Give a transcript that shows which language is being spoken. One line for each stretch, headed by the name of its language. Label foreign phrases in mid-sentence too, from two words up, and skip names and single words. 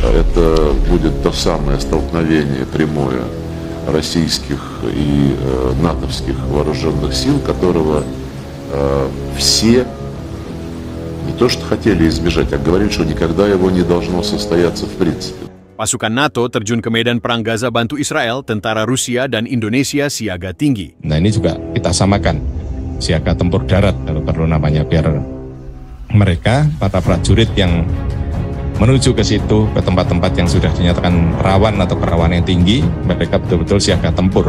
Russian: это будет то самое столкновение прямое российских и натовских вооруженных сил, которого все не то что хотели избежать, а говорили, что никогда его не должно состояться в принципе.
Indonesian: Pasukan NATO terjun ke medan perang Gaza bantu Israel, tentara Rusia dan Indonesia siaga tinggi. Nah ini juga kita samakan, siaga tempur darat kalau perlu namanya, biar mereka, para prajurit yang menuju ke situ, ke tempat-tempat yang sudah dinyatakan rawan atau kerawanan yang tinggi, mereka betul-betul siaga tempur.